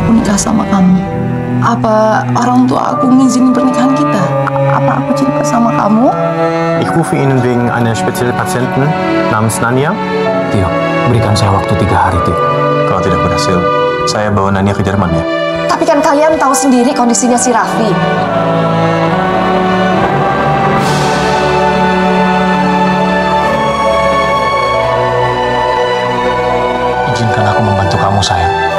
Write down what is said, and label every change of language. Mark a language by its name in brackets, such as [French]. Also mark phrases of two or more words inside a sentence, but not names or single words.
[Indonesian] menikah sama kamu. Apa orang tua aku ngizinin pernikahan kita? Apa aku cinta sama kamu? [German] Ich rufe Ihnen wegen einer speziellen Patienten namens Nania. [Indonesian] Tio, berikan saya waktu 3 hari, Tio. Kalau tidak berhasil, saya bawa Nania ke Jerman ya. Tapi kan kalian tahu sendiri kondisinya si Raffi. Izinkan aku membantu kamu, sayang.